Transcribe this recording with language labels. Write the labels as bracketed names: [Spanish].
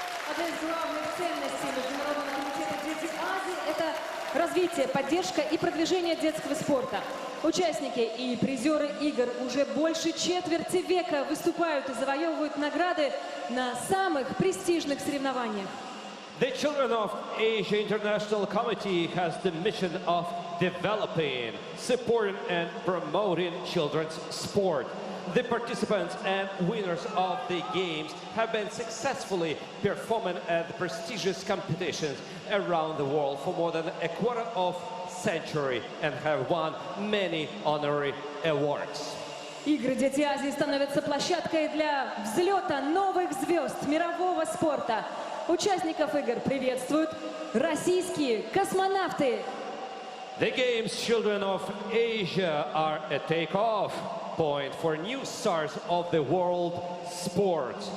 [Russian] Одна из главных ценностей Международного комитета «Дети Азии» – это развитие, поддержка и продвижение детского спорта. Участники и призеры игр уже больше четверти века выступают и завоевывают награды на самых престижных соревнованиях. [English] The Children of Asia International Committee has the mission of developing, supporting and promoting children's sport. The participants and winners of the games have been successfully performing at the prestigious competitions around the world for more than a quarter of century and have won many honorary awards. [Russian] Игры «Дети Азии» становятся площадкой для взлета новых звезд мирового спорта. Участников игр приветствуют российские космонавты. [English] The games Children of Asia are a takeoff point for new stars of the world sport.